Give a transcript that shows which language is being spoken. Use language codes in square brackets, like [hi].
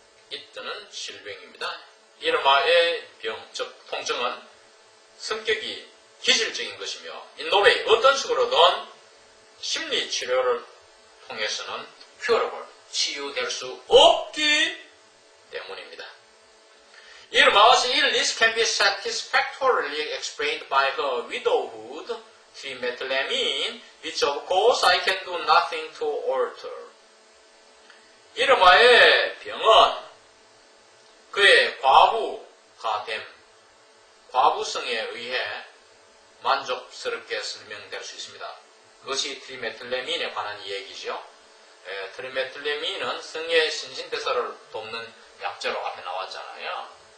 [ko] 이때는 질병입니다. 이르마의 병, 즉 통증은 성격이 기질적인 것이며 [en] in no way, [ko] 어떤 식으로든 심리 치료를 통해서는 curable, 치유될 수 없기 때문입니다. [en] Irma's illness can be satisfactorily explained by her widowhood, trimethylamine, which of course I can do nothing to alter. [ko] 이르마의 병은 그의 과부가 됨, 과부성에 의해 만족스럽게 설명될 수 있습니다. 그것이 트리메틀레민에 관한 이야기죠. 트리메틀레민은 성의 신진대사를 돕는 약재로 앞에 나왔잖아요.